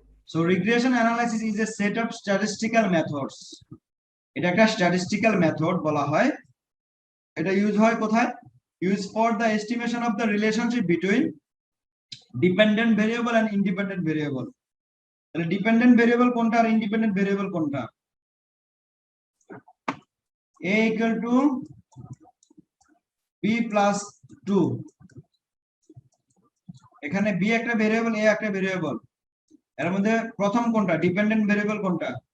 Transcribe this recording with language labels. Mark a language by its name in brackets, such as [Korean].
[English] So regression analysis is a set of statistical methods. [Bangla] এটা একটা statistical method বলা হয়। এটা ইউজ হয় কোথায়? [English] Used for the estimation of the relationship between dependent variable and independent variable. [Bangla] তাহলে dependent variable কোনটা আর independent variable কোনটা? [English] A equal to B plus 2। [Bangla] এখানে B একটা ভেরিয়েবল, A একটা ভেরিয়েবল। এর মধ্যে প্রথম কোনটা? ডিপেন্ডেন্ট ভেরিয়েবল কোনটা?